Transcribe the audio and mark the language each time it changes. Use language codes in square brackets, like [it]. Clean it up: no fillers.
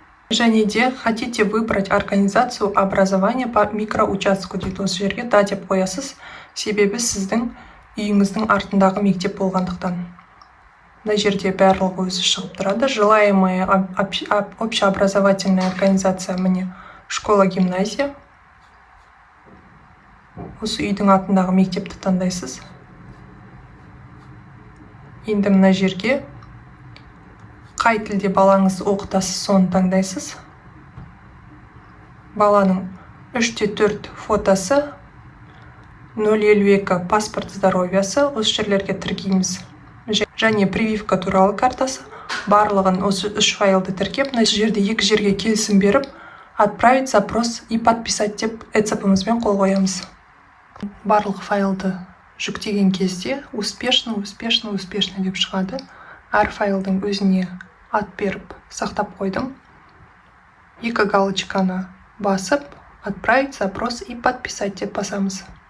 [kk] Және де [ru] хотите выбрать организацию образования по микроучастку [kk] дейді. Осы жерге да деп қоясыз, себебі сіздің үйіңіздің артындағы мектеп болғандықтан. Мына жерде барлығы өзі шығып тұрады. [ru] Желаемая общеобразовательная организация міне школа-гимназия. [kk] Осы үйдің атындағы мектепті таңдайсыз. Енді мына жерге қай тілде балаңыз оқытасыз, соны таңдайсыз. Баланың 3/4 фотосы, 0,52 паспорт здоровьясы, осы жерлерге тіркейміз. Және прививка туралы картасы. Барлығын осы 3 файлды тіркеп, мына жерде 2 жерге келісім беріп, [ru] отправить запрос и подписать [kk] деп ECP'мізбен қол қоямыз. Барлық файлды жүктеген кезде успешно деп шығады. Әр файлдың өзіне ат беріп сақтап қойдым. 2 галочканы басып, [ru] отправить запрос и подписать [kk] деп басамыз.